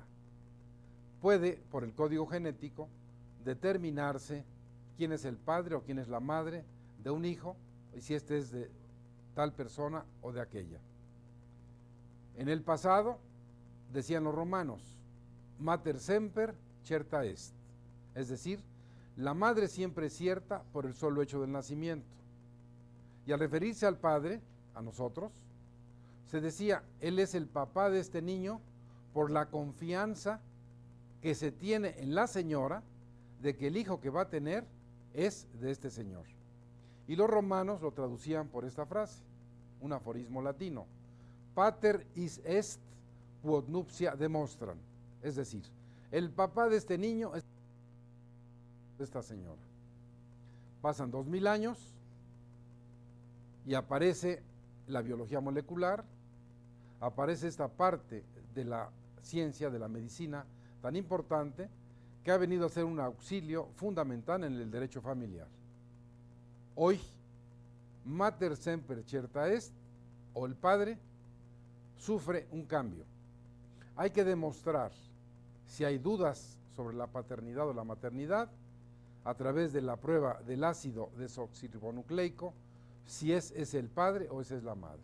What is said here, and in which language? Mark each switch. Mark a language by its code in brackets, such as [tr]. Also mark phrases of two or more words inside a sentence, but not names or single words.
[es] Puede, por el código genético, determinarse quién es el padre o quién es la madre de un hijo y si este es de tal persona o de aquella. En el pasado, decían los romanos, [la] mater semper certa est, [es] es decir, la madre siempre es cierta por el solo hecho del nacimiento. Y al referirse al padre, a nosotros, se decía, él es el papá de este niño por la confianza que se tiene en la señora de que el hijo que va a tener es de este señor. Y los romanos lo traducían por esta frase, un aforismo latino, [la] pater is est quod nuptia demonstran, [es] es decir, el papá de este niño es de esta señora. Pasan 2000 años y aparece la biología molecular, aparece esta parte de la ciencia, de la medicina tan importante que ha venido a ser un auxilio fundamental en el derecho familiar. Hoy, [la] mater semper certa est, [es] o el padre, sufre un cambio. Hay que demostrar si hay dudas sobre la paternidad o la maternidad a través de la prueba del ácido desoxirribonucleico, si es el padre o esa es la madre.